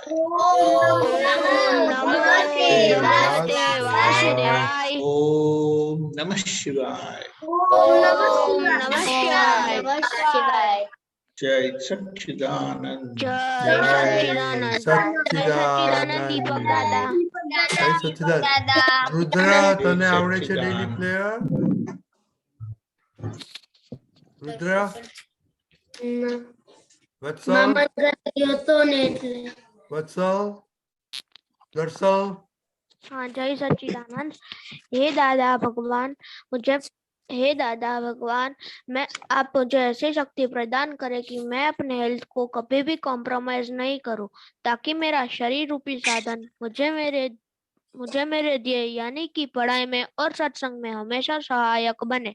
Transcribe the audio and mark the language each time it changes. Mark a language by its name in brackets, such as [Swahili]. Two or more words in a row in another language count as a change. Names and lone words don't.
[Sanskrit] ओम नमो भगवते वासुदेवाय। ओम नमः शिवाय। ओम नमः शिवाय। [Hindi] जय सच्चिदानंद। जय सच्चिदानंद। सच्चिदानंद। दीपक दादा। जय सच्चिदानंद। रुद्र, [Gujarati] તને આવડે છે [English] daily player? [Hindi] रुद्र, वत्सल, वत्सल, दर्शल। हाँ, जय सच्चिदानंद। हे दादा भगवान, मैं आप मुझे ऐसी शक्ति प्रदान करें कि मैं अपने हेल्थ को कभी भी कॉम्प्रोमाइज नहीं करूं, ताकि मेरा शरीर रूपी साधन मुझे मेरे ध्येय यानी कि पढ़ाई में और सत्संग में हमेशा सहायक बने।